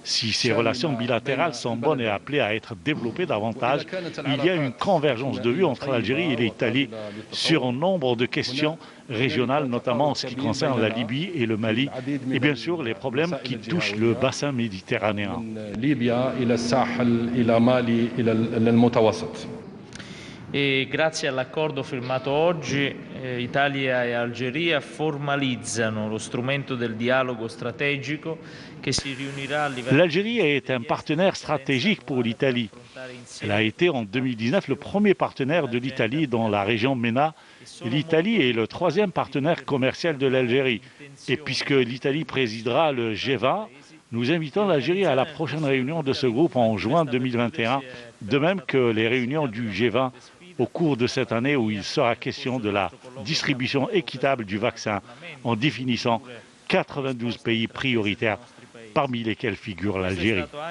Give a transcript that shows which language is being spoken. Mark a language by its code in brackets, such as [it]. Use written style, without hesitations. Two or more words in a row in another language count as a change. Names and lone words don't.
[fr] Si ces relations bilatérales sont bonnes et appelées à être développées davantage, il y a une convergence de vues entre l'Algérie et l'Italie sur un nombre de questions régionales, notamment en ce qui concerne la Libye et le Mali, et bien sûr les problèmes qui touchent le bassin méditerranéen. [it] E grazie all'accordo firmato oggi, Italia e Algeria formalizzano lo strumento del dialogo strategico che si riunirà a livello... [fr] L'Algérie est un partenaire stratégique pour l'Italie. Elle a été en 2019 le premier partenaire de l'Italie dans la région MENA. L'Italie est le troisième partenaire commercial de l'Algérie. Et puisque l'Italie présidera le G20, nous invitons l'Algérie à la prochaine réunion de ce groupe en juin 2021, de même que les réunions du G20 au cours de cette année où il sera question de la distribution équitable du vaccin en définissant 92 pays prioritaires parmi lesquels figure l'Algérie.